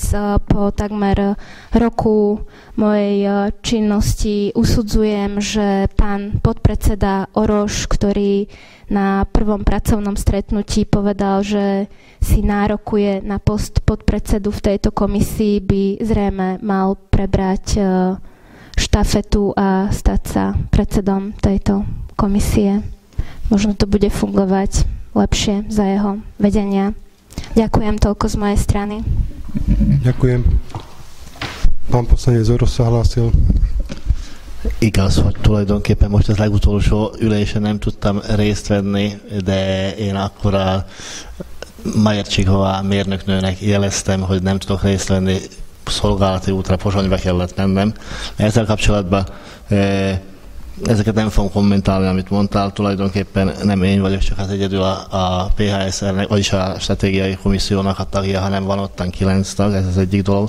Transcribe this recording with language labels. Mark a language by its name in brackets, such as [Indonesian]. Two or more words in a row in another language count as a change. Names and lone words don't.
[Slovak] Po takmer roku mojej činnosti usudzujem, že pán podpredseda Oroš, ktorý na prvom pracovnom stretnutí povedal, že si nárokuje na post podpredsedu v tejto komisii, by zrejme mal prebrať štafetu a stať sa predsedom tejto komisie. Možno to bude fungovať lepšie za jeho vedenia. Ďakujem, toľko z mojej strany. Ďakujem. Pán poslanec Orosz sa hlásil. [Hungarian] Igaz, hogy tulajdonképpen most az legutolsó ülésen nem tudtam részt venni, de én akkor a Majercsiková mérnöknőnek jeleztem, hogy nem tudok részt venni, szolgálati útra Pozsonyba kellett mennem. Ezzel kapcsolatban ezeket nem fogom kommentálni, amit mondtál, tulajdonképpen nem én vagyok, csak hát egyedül a PHSR-nek, vagyis a stratégiai komissziónak a tagja, hanem van ottan 9 tag, ez az egyik dolog.